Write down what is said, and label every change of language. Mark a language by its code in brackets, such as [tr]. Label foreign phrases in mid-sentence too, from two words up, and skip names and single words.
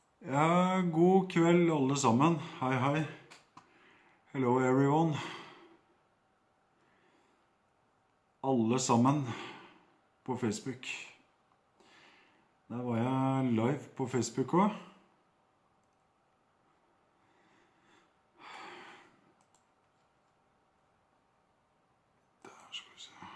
[no] Ja, god kveld alle sammen. Hei, hei. [en] Hello everyone. [no] Alle sammen på Facebook. Der var jeg live på Facebook også. Der skal vi se.